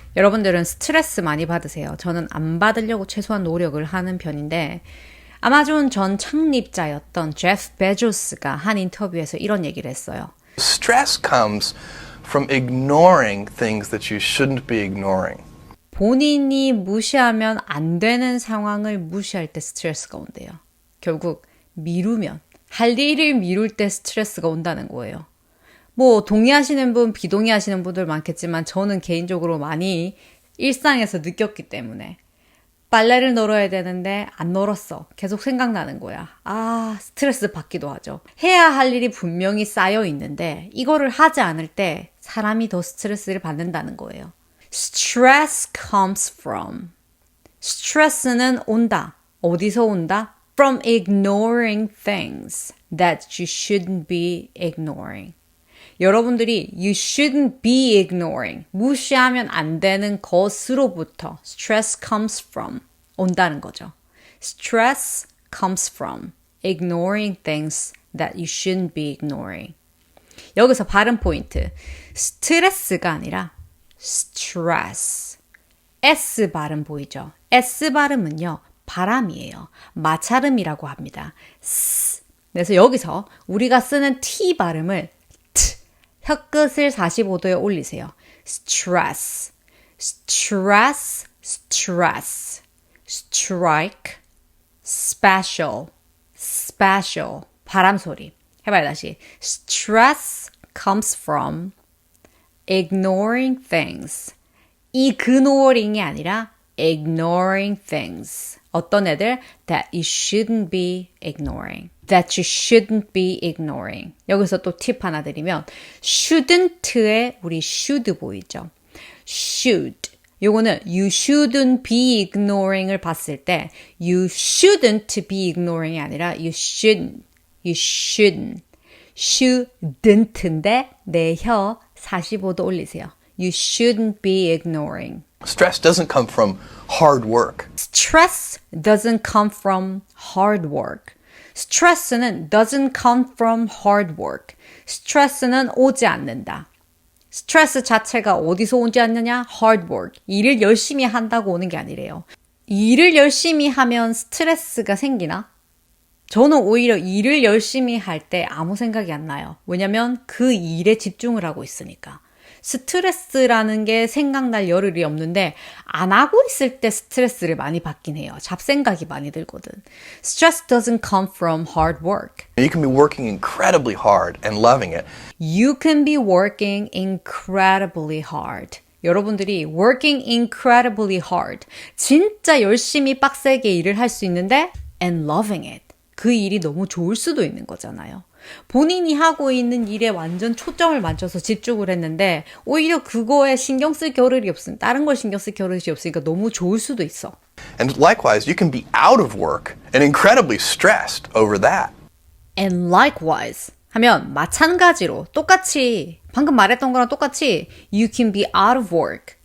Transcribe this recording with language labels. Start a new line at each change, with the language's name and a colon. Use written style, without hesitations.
Korean: 여러분들은 스트레스 많이 받으세요. 저는 안 받으려고 최소한 노력을 하는 편인데 아마존 전 창립자였던 제프 베조스가 한 인터뷰에서 이런 얘기를 했어요.
English: Stress comes from ignoring things that you shouldn't be ignoring.
Korean: 본인이 무시하면 안 되는 상황을 무시할 때 스트레스가 온대요. 결국 미루면, 할 일을 미룰 때 스트레스가 온다는 거예요. 뭐 동의하시는 분, 비동의하시는 분들 많겠지만 저는 개인적으로 많이 일상에서 느꼈기 때문에 빨래를 널어야 되는데 안 널었어. 계속 생각나는 거야. 스트레스 받기도 하죠. 해야 할 일이 분명히 쌓여 있는데 이거를 하지 않을 때 사람이 더 스트레스를 받는다는 거예요.
English: Stress comes from.
Korean: 스트레스는 온다. 어디서 온다?
English: From ignoring things that you shouldn't be ignoring.
Korean: 여러분들이
English: you shouldn't be ignoring,
Korean: 무시하면 안 되는 것으로부터
English: stress comes from,
Korean: 온다는 거죠.
English: Stress comes from ignoring things that you shouldn't be ignoring.
Korean: 여기서 발음 포인트. 스트레스가 아니라
English: stress.
Korean: S 발음 보이죠? S 발음은요, 바람이에요. 마찰음이라고 합니다. 그래서 여기서 우리가 쓰는 T 발음을 혀끝을 45도에 올리세요.
English: stress, stress, stress, strike, special, special.
Korean: 바람 소리. 해봐요, 다시.
English: Stress comes from ignoring things. ignoring이
Korean: 아니라
English: ignoring things.
Korean: 어떤 애들?
English: That you shouldn't be ignoring. That you shouldn't be ignoring.
Korean: 여기서 또 팁 하나 드리면 shouldn't에 우리 should 보이죠?
English: should. 요거는 you shouldn't be ignoring을
Korean: 봤을 때
English: you shouldn't be ignoring이
Korean: 아니라
English: you shouldn't. You shouldn't.
Korean: shouldn't인데 내 혀 45도 올리세요.
English: You shouldn't be ignoring. Stress doesn't come from hard work. Stress doesn't come from hard work.
Korean: 스트레스는
English: doesn't come from hard work.
Korean: 스트레스는 오지 않는다. 스트레스 자체가 어디서 오지 않느냐?
English: hard work.
Korean: 일을 열심히 한다고 오는 게 아니래요. 일을 열심히 하면 스트레스가 생기나? 저는 오히려 일을 열심히 할 때 아무 생각이 안 나요. 왜냐면 그 일에 집중을 하고 있으니까. 스트레스라는 게 생각날 여를이 없는데 안 하고 있을 때 스트레스를 많이 받긴 해요. 잡생각이 많이 들거든.
English: Stress doesn't come from hard work. You can be working incredibly hard and loving it. You can be working incredibly hard.
Korean: 여러분들이
English: working incredibly hard.
Korean: 진짜 열심히 빡세게 일을 할 수 있는데
English: and loving it.
Korean: 그 일이 너무 좋을 수도 있는 거잖아요. 본인이 하고 있는 일에 완전 초점을 맞춰서 집중을 했는데 오히려 그거에 신경 쓸 겨를이 없으면 다른 걸 신경 쓸 겨를이 없으니까 너무 좋을 수도 있어.
English: And likewise, you can be out of work and incredibly stressed over that. And likewise
Korean: 하면 마찬가지로 똑같이 방금 말했던 거랑 똑같이
English: you can be out of work.